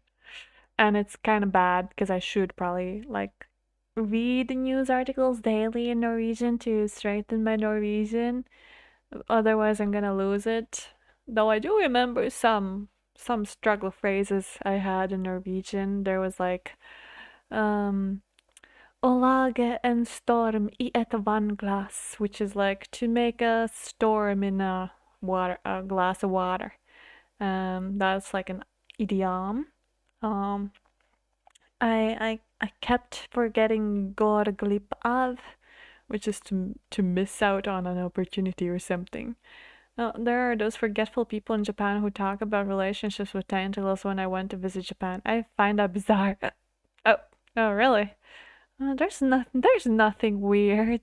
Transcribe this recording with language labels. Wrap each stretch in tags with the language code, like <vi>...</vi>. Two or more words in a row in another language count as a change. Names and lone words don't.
<en>And it's kind of bad because I should probably like read news articles daily in Norwegian to strengthen my Norwegian. Otherwise, I'm gonna lose it. Though I do remember some struggle phrases I had in Norwegian. There was like</en> <no>å lage en storm I et vannglass,</no> <en>which is like to make a storm in a glass of water. That's like an idiom. Um, I kept forgetting</en> <no>går glipp av,</no> <en>which is to miss out on an opportunity or something. There are those forgetful people in Japan who talk about relationships with tentacles when I went to visit Japan. I find that bizarre. Oh, oh, really? There's nothing weird.</en>